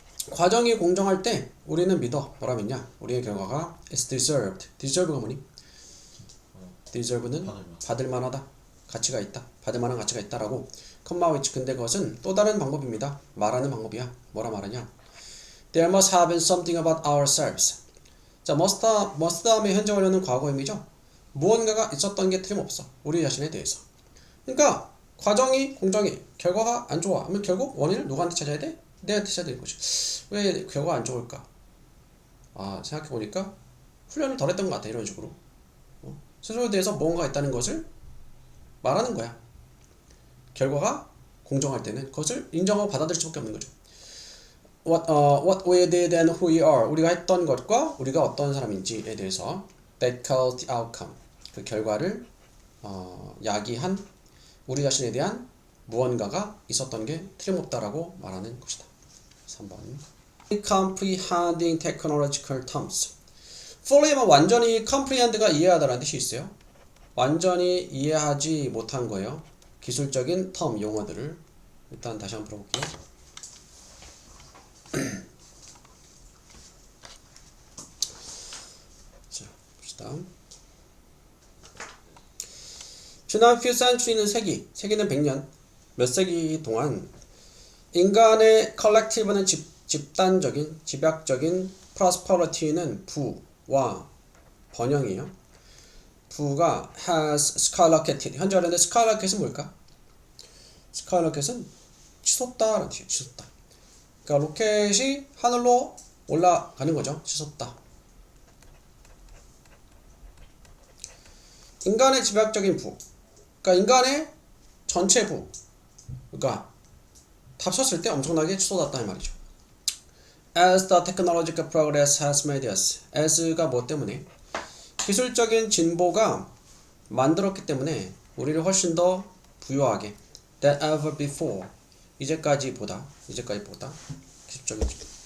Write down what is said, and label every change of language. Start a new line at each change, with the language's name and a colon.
Korean: 과정이 공정할 때 우리는 믿어. 뭐라 믿냐? 우리의 결과가 is deserved. deserve가 뭐니? deserve는 받을 만하다. 가치가 있다. 받을 만한 가치가 있다라고.
English: comma which.
Korean: 근데 그것은 또 다른 방법입니다. 말하는 방법이야. 뭐라 말하냐?
English: There must have been something about ourselves.
Korean: 자, must 다음에 현재 완료는 과거임이죠. 무언가가 있었던 게 틀림없어. 우리 자신에 대해서. 그러니까 과정이 공정해. 결과가 안 좋아. 그러면 결국 원인을 누구한테 찾아야 돼? 내한테 찾아야 되는 거지. 왜 결과가 안 좋을까? 아, 생각해보니까 훈련을 덜 했던 것 같아. 이런 식으로. 스스로에 대해서 뭔가 있다는 것을 말하는 거야. 결과가 공정할 때는 그것을 인정하고 받아들일 수밖에 없는 거죠.
English: What we did and who we are.
Korean: 우리가 했던 것과 우리가 어떤 사람인지에 대해서 that caused the outcome. 그 결과를 야기한 우리 자신에 대한 무언가가 있었던 게 틀림없다라고 말하는 것이다.
English: 3번. Comprehending technological terms.
Korean: fully면 완전히 comprehend가 이해하다라는 뜻이 있어요. 완전히 이해하지 못한 거예요. 기술적인 term 용어들을 일단 다시 한번 풀어볼게요. 자, 봅시다. 지난 few century 는 세기는 100년, 몇 세기 동안 인간의 collective는 집단적인, 집약적인 prosperity는 부와 번영이에요. 부가 has skyrocketed. 현재 완료인데 skyrocket은 뭘까? skyrocket은 치솟다라는 뜻이에요. 치솟다. 그러니까 로켓이 하늘로 올라가는 거죠. 치솟다. 인간의 집약적인 부. 그러니까 인간의 전체 부. 그러니까 합쳤을 때 엄청나게 치솟았다는 말이죠.
English: As the technological progress has made us.
Korean: as가 뭐 때문에? 기술적인 진보가 만들었기 때문에 우리를 훨씬 더 부유하게 than ever before. 이제까지보다 기술적인 진보.